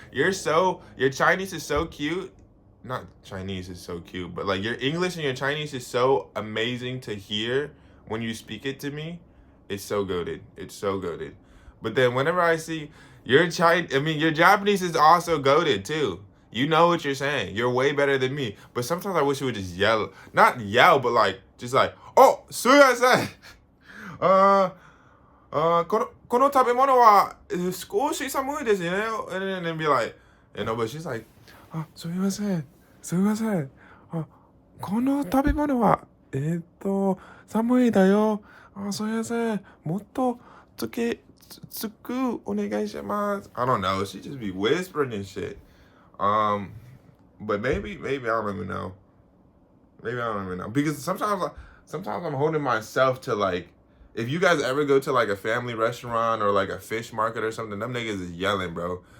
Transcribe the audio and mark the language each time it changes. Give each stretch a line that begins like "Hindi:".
English: Your Chinese is so cute. Not Chinese is so cute, but like your English and your Chinese is so amazing to hear when you speak it to me. It's so goated. It's so goated. But then whenever I see your your Japanese is also goated too. You know what you're saying. You're way better than me. But sometimes I wish you would just yell. Not yell, but like, just like, oh,
Japanese: sumimasen. この食べ物は少し寒いですね。
English: And then be like, but she's like,
Japanese: すみません。すみません。この食べ物は、寒いだよ。すみません。もっとつくお願いします。
English: I don't know. She just be whispering and shit. But maybe I don't even know. Maybe I don't even know. Because sometimes I'm holding myself to like, if you guys ever go to like a family restaurant or like a fish market or something, them niggas is yelling, bro.